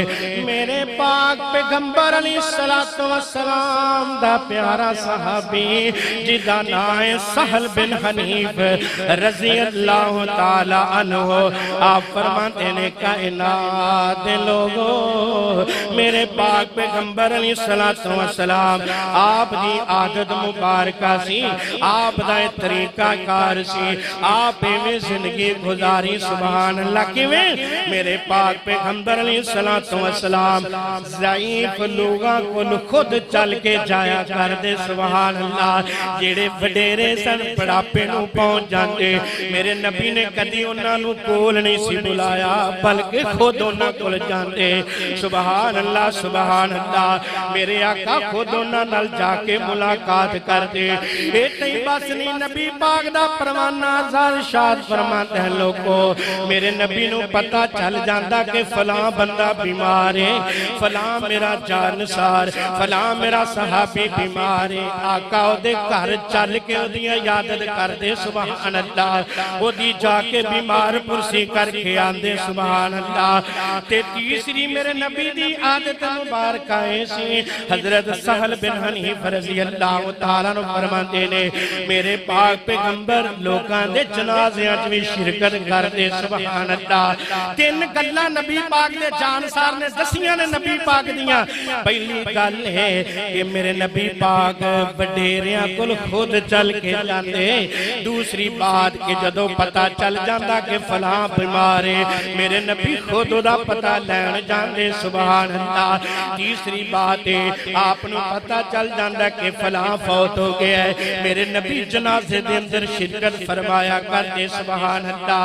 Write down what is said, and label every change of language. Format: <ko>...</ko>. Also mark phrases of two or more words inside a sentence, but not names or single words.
<pa>میرے پاک پیغمبر علیہ السلام دا پیارا صحابی جدا نائے سہل بن حنیف رضی اللہ تعالیٰ عنہ، آپ فرماتے ہیں کائنات لوگوں میرے پاک پیغمبر علیہ السلام آپ دی عادت مبارکہ سی، آپ دا طریقہ کار سی، آپ میں زندگی گزاری، سبحان اللہ۔ کیویں میرے پاک پیغمبر علیہ السلام ضعیف لوگاں کو خود چل کے جایا کر دے، سبحان اللہ۔ جیڑے وڈیرے سن بڑھاپے نو پہنچ جاندے، میرے نبی نے کدی انہاں نو کول نہیں سی بلایا بلکہ خود انہاں کول جاندے، سبحان اللہ سبحان اللہ۔ میرے آقا خود انہاں نال جا کے ملاقات کر دے۔ ایتھے بس نہیں، نبی پاک دا پروانہ ارشاد فرماتے ہیں لوگوں میرے نبی نو پتہ چل جاندا کہ فلاں بندہ بیمار ہے، فلاں میرا جانسار، فلاں میرا صحابی بیمار ہے، آقا او دے گھر چل کے او دی عیادت کر دے، سبحان اللہ۔ او دی جا کے بیمار پرسی کر کے آندے، سبحان اللہ۔ تے تیسری میرے نبی دی عادت مبارکہ سی، حضرت سہل بن حنیف رضی اللہ تعالیٰ عنہ فرماتے نے میرے پاک پیغمبر لوکاں دے جنازیاں وچ بھی شرکت کر دے، سبحان اللہ۔ تین گلاں نبی پاک دے جانسار نے دسیاں نے نبی پاک دیاں۔ پہلی گل ہے کہ میرے نبی پاک وڈیریاں کول خود چل کے جاندے، دوسری بات کہ جدوں پتہ چل جاندا کہ فلاں بیمار ہے میرے نبی خود دا پتہ لین جاندے، سبحان اللہ۔ تیسری بات ہے آپ نو پتہ چل جاندا کہ فلاں فوت ہو گیا ہے میرے نبی جنازے دے اندر شرکت فرمایا کرتے، سبحان اللہ۔</pa>